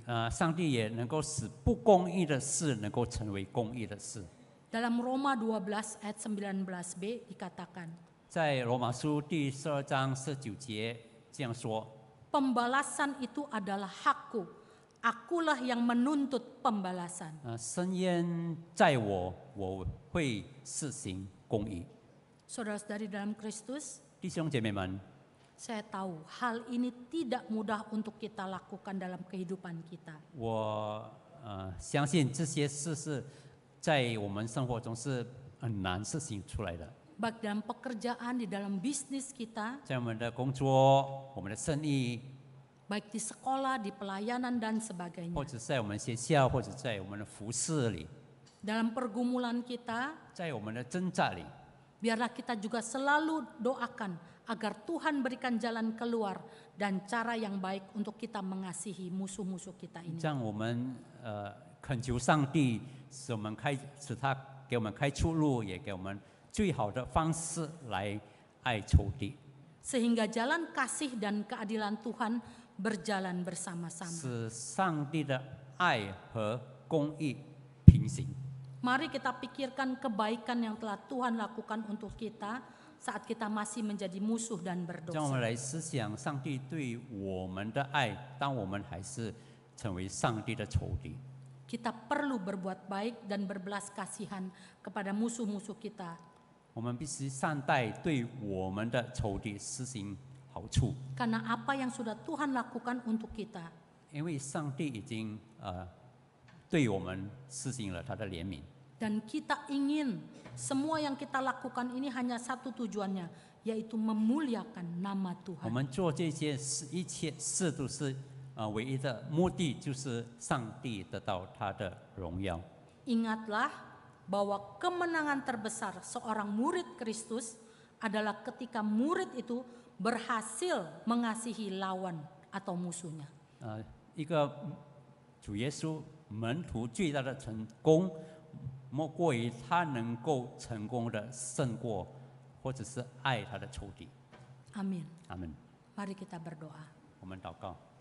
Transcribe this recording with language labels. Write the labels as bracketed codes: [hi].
[zh] 上帝也能够使不公义的事能够成为公义的事。 [id] Dalam Roma 12 ayat 19b dikatakan, [zh] 在罗马书第12章19节这样说： [id] pembalasan itu adalah hakku. Akulah yang menuntut pembalasan. [zh] 深渊在我，我会施行公义。 [id] Saudara-saudari dalam Kristus, [zh] 弟兄姐妹们， [id] saya tahu hal ini tidak mudah untuk kita lakukan dalam kehidupan kita. [zh] 我相信这些事是在我们生活中是很难实行出来的。 [id] Baik dalam pekerjaan, di dalam bisnis kita, [zh] 在我们的工作、我们的生意， [id] baik di sekolah, di pelayanan dan sebagainya. [zh] 或者在我们学校，或者在我们的服饰里， [id] Dalam pergumulan kita, [zh] 在我们的挣扎里， [id] biarlah kita juga selalu doakan agar Tuhan berikan jalan keluar dan cara yang baik untuk kita mengasihi musuh-musuh kita ini. [zh] 让我们恳求上帝，使他给我们开出路，也给我们最好的方式来爱仇敌， [id] Sehingga jalan kasih dan keadilan Tuhan berjalan bersama-sama. [zh] 使上帝的爱和公义平行。 [id] Mari kita pikirkan kebaikan yang telah Tuhan lakukan untuk kita saat kita masih menjadi musuh dan [zh] 让我们 [id] berdosa. [zh] 来思想上帝对我们的爱，当我们还是成为上帝的仇敌。 [id] Kita perlu berbuat baik dan berbelas kasihan kepada musuh-musuh kita. [zh] 我们必须善待对我们的仇敌施行好处， [id] Karena apa yang sudah Tuhan lakukan untuk kita. [zh] 因为上帝已经对我们施行了他的怜悯。 [id] Dan kita ingin semua yang kita lakukan ini hanya satu tujuannya, yaitu memuliakan nama [zh] 我 [id] Tuhan. [zh] 们做这些事，一切事都是唯一的目的，就是上帝得到他的荣耀。 [id] Ingatlah bahwa kemenangan terbesar seorang murid Kristus adalah ketika murid itu berhasil mengasihi lawan atau musuhnya. [zh] 一个主耶稣门徒最大的成功，莫过于他能够成功的胜过，或者是爱他的仇敌。 [id] Amin. [zh] 阿门。 [id] Mari kita berdoa. [zh] 我们祷告，